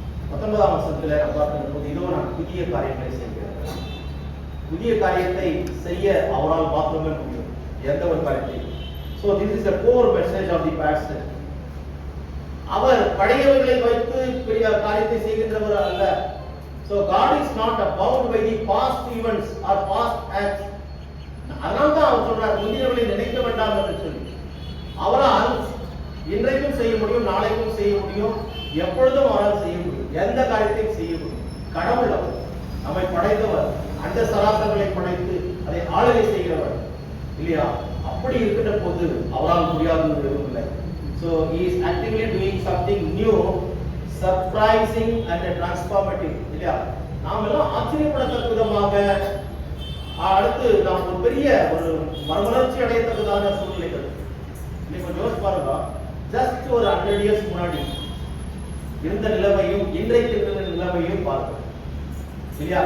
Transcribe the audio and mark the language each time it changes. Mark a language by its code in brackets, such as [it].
[ta] 19ஆம் வசனத்துல பார்க்கின்ற போது, இதோ நான் புதிய காரியங்களை செய்கிறேன். புதிய காரியத்தை செய்ய அவரால் மாத்திரமே முடியும், எந்த ஒரு காரியத்தை. [en] So this is the core message of the passage. [ta] அவர் பழையவர்களை வைத்து பெரிய காரியத்தை செய்கின்றவர் அல்ல. [en] So God is not bound by the past events or past acts. [ta] அதனால்தான் அவர் சொல்றார், முந்தினவர்களை நினைக்க வேண்டாம் என்று சொல்லி. அவரால் இன்றைக்கும் செய்ய முடியும், நாளைக்கும் செய்ய முடியும், எப்பொழுதும் அவரால் செய்ய முடியும், எந்த காரியத்தையும் செய்ய முடியும். கடவுள் அவர், நம்மை படைத்தவர், அந்த சராசரங்களை படைத்து அதை ஆளுகை செய்கிறவர் இல்லையா? அப்படி இருக்கின்ற போது அவரால் முடியாது எதுவும் இல்லை. [en] So he is actively doing something new, surprising and transformative இல்லையா? [ta] நாம் எல்லாம் ஆச்சரியப்படத்தக்க விதமாக அடுத்து நாம் ஒரு பெரிய ஒரு மறுமலர்ச்சி அடையத்தக்கதான சூழ்நிலைகள். இன்னைக்கு கொஞ்சம் யோசிச்சு பாருங்க, ஜஸ்ட் ஒரு 100 years முன்னாடி இருந்த நிலைமையும் இன்றைக்கு இருந்த நிலைமையும் பாருங்க இல்லையா?